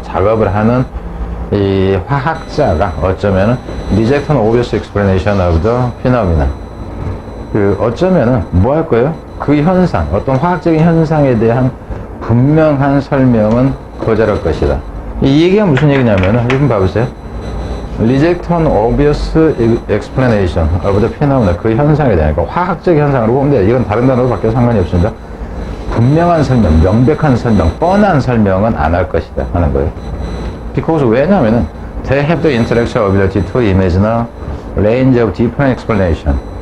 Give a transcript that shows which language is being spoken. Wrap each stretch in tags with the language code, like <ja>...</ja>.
<ko>작업을 하는 이 화학자가 어쩌면은</ko> <en>reject an obvious explanation of the phenomena.</en> <ko>어쩌면은 뭐 할 거예요? 그 현상, 어떤 화학적인 현상에 대한 분명한 설명은 거절할 것이다. 이 얘기가 무슨 얘기냐면은 좀 봐보세요.</ko> <en>Reject an obvious explanation of the phenomena.</en> <ko>그 현상에 대한, 그러니까 화학적 현상으로 보면 돼. 이건 다른 단어로 바뀌어도 상관이 없습니다. 분명한 설명, 명백한 설명, 뻔한 설명은 안 할 것이다 하는 거예요.</ko> <en>Because</en> <ko>왜냐면은</ko> <en>they have the intellectual ability to imagine a range of different explanation.</en>